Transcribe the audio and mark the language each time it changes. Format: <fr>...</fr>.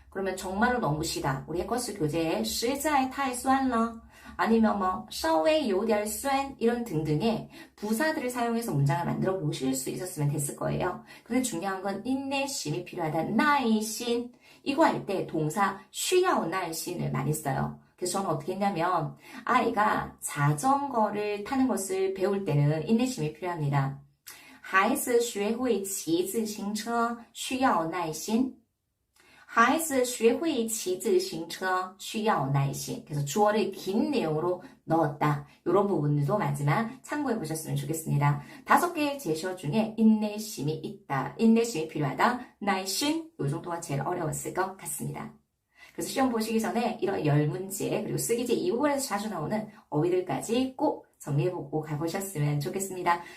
<ko>그러면 정말로 너무 시다. 우리 해커스 교재에</ko> <zh>实在太酸了</zh> <ko>아니면 뭐</ko> <zh>稍微有点酸</zh> <ko>이런 등등의 부사들을 사용해서 문장을 만들어 보실 수 있었으면 됐을 거예요. 근데 중요한 건 인내심이 필요하다. 耐心 이거 할 때 동사</ko> <zh>需要耐心</zh> <ko>을 많이 써요. 그래서 저는 어떻게 했냐면 아이가 자전거를 타는 것을 배울 때는 인내심이 필요합니다.</ko> <zh>孩子学会骑自行车需要耐心孩子学会骑自行车需要耐心.</zh> <ko>그래서 주어를 긴 내용으로 넣었다. 이런 부분들도 마지막 참고해 보셨으면 좋겠습니다. 5개의 제시어 중에 인내심이 있다. 인내심이 필요하다. 耐心 이 정도가 제일 어려웠을 것 같습니다. 그래서 시험 보시기 전에 이런 10문제 그리고 쓰기제 2부분에서 자주 나오는 어휘들까지 꼭 정리해보고 가보셨으면 좋겠습니다.</ko>